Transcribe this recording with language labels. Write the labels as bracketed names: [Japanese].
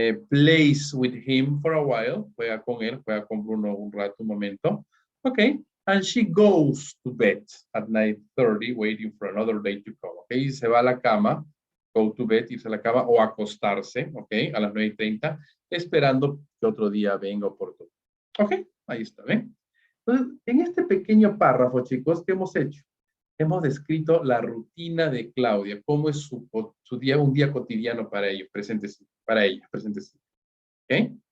[English] Plays with him for a while. [Spanish] Juega con él. Juega con Bruno un rato, un momento. [English] Okay? And she goes to bed at 9:30, waiting for another day to come. [Spanish] Okay? Y se va a la cama. [English] Go to bed, [Spanish] irse a la cama o acostarse, ¿ok? A las 9:30, esperando que otro día venga oportuno. ¿Ok? Ahí está, ¿ven? Entonces, en este pequeño párrafo, chicos, ¿qué hemos hecho? Hemos descrito la rutina de Claudia, cómo es su día, un día cotidiano para ellos, presente, para ella, presente. ¿Ok?